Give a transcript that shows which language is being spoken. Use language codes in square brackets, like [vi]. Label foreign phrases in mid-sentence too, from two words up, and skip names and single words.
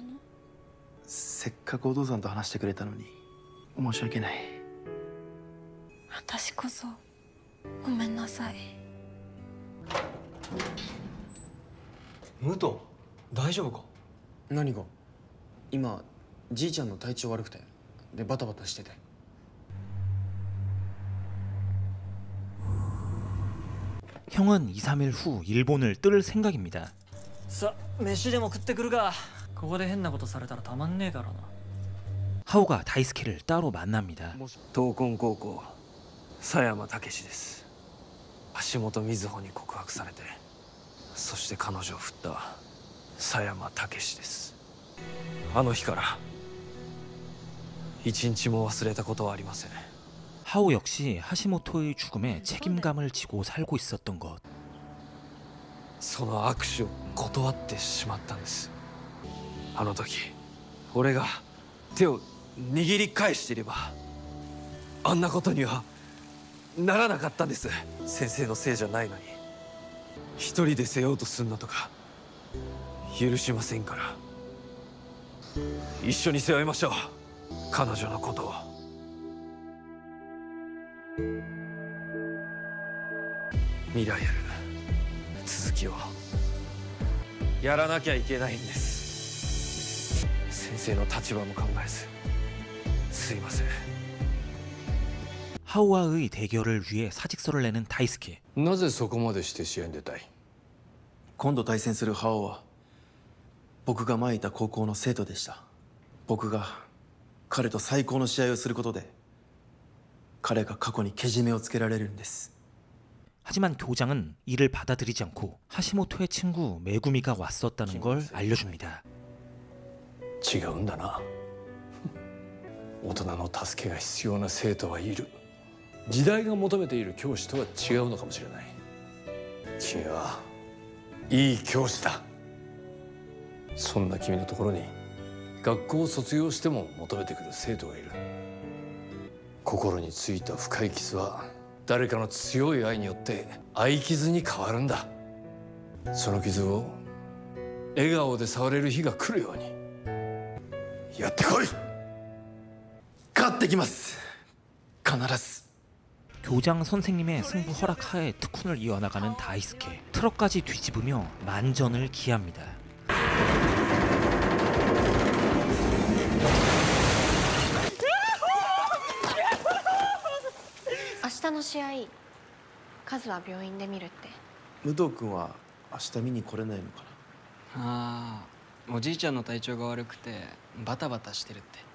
[ja] せっかくお父さんと話してくれたのに申し訳ない。私こそごめんなさい。武藤大丈夫か？何が？今じいちゃんの体調悪くてでバタバタしてて。 [ko] 형은 2, 3일 후 일본을 뜰 생각입니다. [ja] さあ飯でも食ってくるか。ここで変なことされたらたまんねえからな。 [ko] 하오가 다이스케를 따로 만납니다. [ja] 東根高校佐山武史です。橋本瑞穂に告白されて、そして彼女を振った佐山武史です。あの日から一日も忘れたことはありません。 [ko] 하오 역시 하시모토의 죽음에 책임감을 지고 살고 있었던 것. [ja] その握手を断ってしまったんです。あの時俺が手を握り返していればあんなことにはならなかったんです。先生のせいじゃないのに一人で背負おうとするのとか許しませんから。一緒に背負いましょう、彼女のことを。未来ある続きをやらなきゃいけないんです。先生の立場も考えずすいません。 [ko] 하오와의 대결을 위해 사직서를 내는 다이스케. [ja] なぜそこまでして試合に出たい？今度対戦するハオは僕が前いた高校の生徒でした。僕が彼と最高の試合をすることで彼が過去にけじめをつけられるんです。 [ko] 하지만 교장은 이를 받아들이지 않고 하시모토의 친구 메구미가 왔었다는 걸 알려줍니다. [ja] 違うんだな。大人の助けが必要な生徒はいる。時代が求めている教師とは違うのかもしれない。君はいい教師だ。そんな君のところに学校を卒業しても求めてくる生徒がいる。心についた深い傷は誰かの強い愛によって愛傷に変わるんだ。その傷を笑顔で触れる日が来るようにやってこい。勝ってきます。必ず。 [ko] 교장 선생님의 승부 허락하에 특훈을 이어나가는 다이스케. 트럭까지 뒤집으며 만전을 기합니다. [ja] 明日の試合カズは病院で見るって。武藤君は明日見に来れないのかな。ああ、おじいちゃんの体調が悪くてバタバタしてるって。